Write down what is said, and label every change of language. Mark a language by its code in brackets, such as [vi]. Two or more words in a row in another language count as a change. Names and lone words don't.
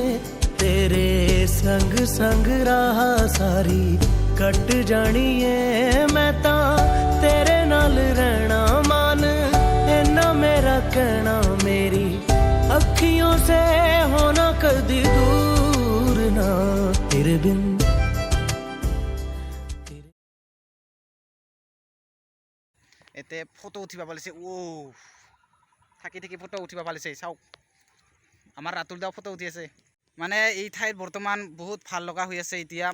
[pa] ਤੇਰੇ ਸੰਗ ਸੰਗ ਰਾਹ ਸਾਰੀ ਕਟ ਜਾਣੀਏ। ਮੈਂ ਤਾ ਤੇਰੇ ਨਾਲ ਰਹਿਣਾ ਮਾਣ, ਇੰਨਾ ਮੇਰਾ ਕਹਿਣਾ। ਮੇਰੀ ਅੱਖੀਆਂ ਸੇ ਹੋਣਾ ਕਦੀ ਦੂਰ ਨਾ, ਤੇਰੇ ਬਿਨ। [as] এতে ফটো উঠিব পাৰিছে। থাকি থাকি ফটো উঠিব পাৰিছে। চাওক আমাৰ ৰাতুল দাও ফটো উঠি আছে। মানে এই ঠাইত বৰ্তমান বহুত ভাল লগা হৈ আছে এতিয়া।